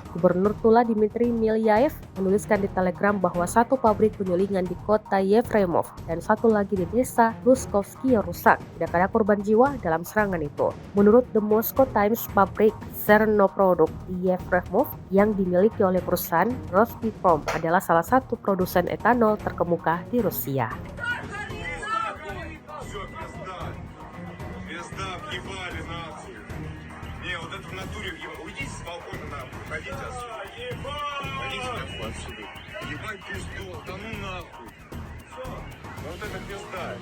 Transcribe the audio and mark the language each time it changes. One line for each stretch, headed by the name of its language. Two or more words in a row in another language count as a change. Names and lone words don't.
Indonesian: Gubernur Tula Dmitry Milyaev menuliskan di Telegram bahwa 1 pabrik penyulingan di kota Yefremov dan 1 lagi di desa Luskovsky rusak. Tidak ada korban jiwa dalam serangan itu. Menurut The Moscow Times, pabrik Zernoprodukt di Yefremov yang dimiliki oleh perusahaan Rospetrom adalah salah satu produsen etanol terkemuka di Rusia.
Russian: Все, пизда. Пизда, въебали нацию. Не, вот это в натуре въебали. Уйдите с балкона нахуй, уходите отсюда. Уходите нахуй отсюда. Ебать пизду, да ну нахуй. Все. Вот это пизда.